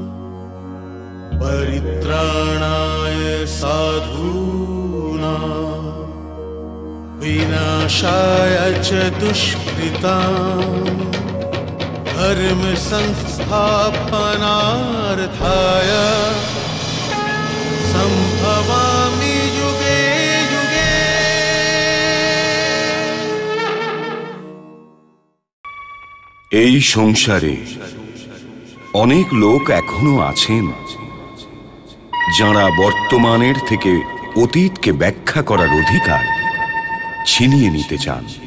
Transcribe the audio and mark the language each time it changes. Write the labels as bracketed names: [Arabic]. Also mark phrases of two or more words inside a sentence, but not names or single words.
[Sanskrit] परित्राणाय साधूनां विनाशाय च दुष्कृतां धर्म संस्थापनार्थाय संभवामि युगे युगे। [Bangla] এই সংসারে অনেক লোক এখনো আছেন যারা বর্তমানের থেকে অতীতকে ব্যাখ্যা করার অধিকার ছিনিয়ে নিতে চান।